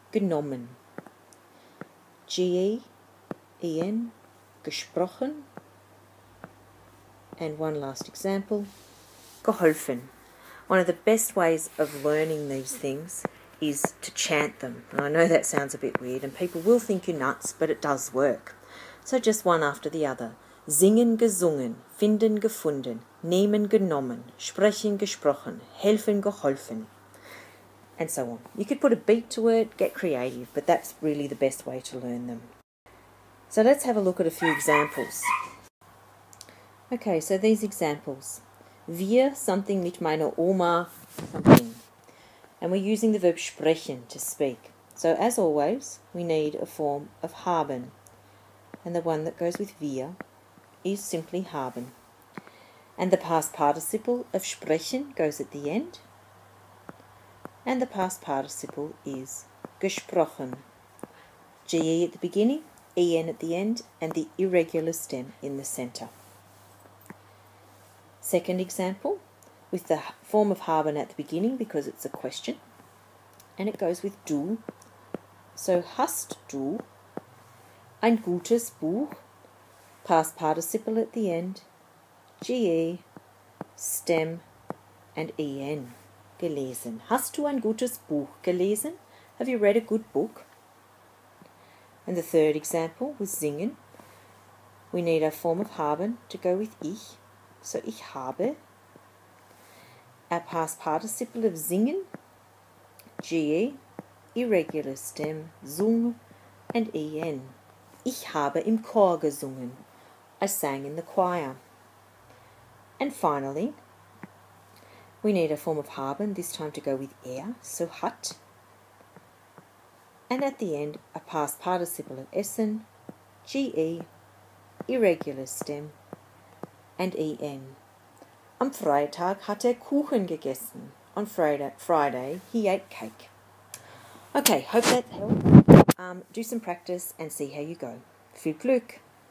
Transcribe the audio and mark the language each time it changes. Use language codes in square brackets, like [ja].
[de] Genommen. G-E-E-N. Gesprochen. [en] And one last example. Geholfen. One of the best ways of learning these things is to chant them. And I know that sounds a bit weird and people will think you're nuts, but it does work. So just one after the other. [de] Singen, gesungen, finden, gefunden, nehmen, genommen, sprechen, gesprochen, helfen, geholfen, [en] and so on. You could put a beat to it, get creative, but that's really the best way to learn them. So let's have a look at a few examples. Okay, so these examples. [de] Wir something mit meiner Oma something. [en] And we're using the verb sprechen, to speak. So as always, we need a form of haben. And the one that goes with wir is simply haben. And the past participle of sprechen goes at the end. And the past participle is gesprochen. Ge at the beginning, en at the end, and the irregular stem in the centre. Second example, with the form of haben at the beginning because it's a question. And it goes with du. So [de] hast du ein gutes Buch, [en] past participle at the end, ge, stem, and en, gelesen. [de] Hast du ein gutes Buch gelesen? [en] Have you read a good book? And the third example was singen. We need a form of haben to go with ich. So [de] ich habe. [en] Our past participle of singen, ge, irregular stem, sung, and en. [de] Ich habe im Chor gesungen. [en] I sang in the choir. And finally, we need a form of haben, this time to go with so hat. And at the end, a past participle of essen, ge, irregular stem, and en. [de] Am Freitag hat Kuchen gegessen. [en] On Friday, he ate cake. Okay, hope that helped. Do some practice and see how you go. [de] Viel Glück!